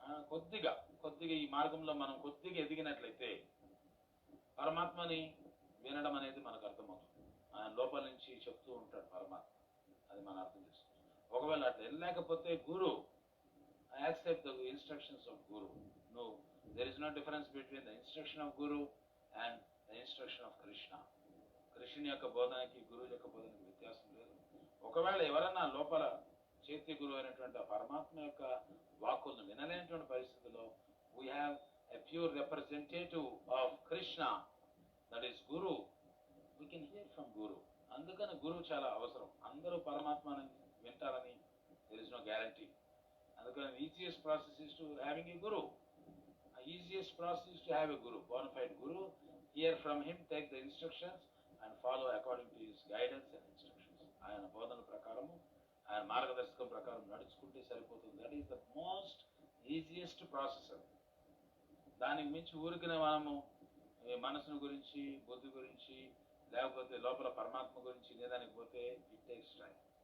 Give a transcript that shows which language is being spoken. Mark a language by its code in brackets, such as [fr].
[te] కొద్దిగా ఈ మార్గంలో మనం కొద్దిగా ఎదిగినట్లయితే పరమాత్మని వినడం అనేది మనకు అర్థమవుతుంది. ఆయన లోపల నుంచి చెప్తూ ఉంటాడు పరమాత్మ, అది మనం అర్థం చేసుకుంటాం. ఒకవేళ అట్లా వెళ్ళలేకపోతే [en] Guru accept the instructions of guru. [te] నువ్వు [en] there is no difference between the instruction of guru and the instruction of krishna. [te] కృష్ణుని యొక్క బోధనకి గురువు యొక్క బోధనకి వ్యత్యాసం లేదు. ఒకవేళ ఎవరన్నా లోపల చైత్య గురువు అయినటువంటి పరమాత్మ యొక్క వాక్కులను వినలేనటువంటి పరిస్థితుల్లో [en] we have a pure representative of krishna, that is guru. We can hear from guru. [te] అందుకని గురువు చాలా అవసరం. అందరూ పరమాత్మని వింటారని [en] there is no guarantee. [te] అందుకని [en] easiest process is to having a guru. Easiest process is to have a guru, bona fide guru, hear from him, take the instructions and follow according to his guidance and instructions. [te] ఆయన బోధన ప్రకారము ఆయన మార్గదర్శకం ప్రకారం నడుచుకుంటే సరిపోతుంది. [en] That is the most easiest process. [te] దానికి మించి ఊరికిన మనము మనసును గురించి బుద్ధి గురించి లేకపోతే లోపల పరమాత్మ గురించి లేదానికి పోతే [en] It takes time.